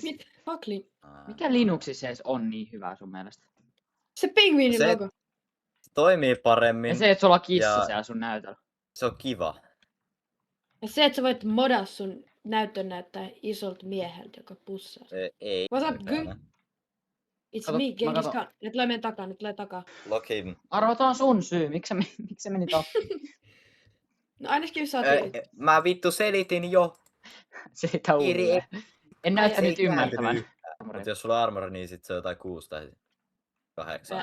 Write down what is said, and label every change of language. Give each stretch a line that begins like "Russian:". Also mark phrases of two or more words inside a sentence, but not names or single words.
Finnish: Mitä? Fuckli. mikä Linuxissa edes on niin hyvää sun mielestä? Se pingviinin Se- logo. Se toimii paremmin. Ja se, että sulla on kissa Ja- siellä sun näytöllä. Se on kiva. Ja se, että sä voit modaa sun näyttön näyttää isolta mieheltä, joka pussaa. Ei.
English: What's up,
Finnish: mitenkään.
English: good? It's
Finnish: Kato,
English: me,
Finnish: mä
English: Genghis
Finnish: katon.
English: Khan.
Finnish: Ne tulee meidän takaa, ne tulee takaa. Lokin. Arvo, tää on sun syy. Miksi se meni tappiin? No ainakin sä oot Mä vittu selitin jo. Se ei tää Iri- uudelleen. En näyttänyt ei kääntynyt ymmärtävän. yhtään. Mut jos sulla on armor, niin sit se on jotain 6 tai 8.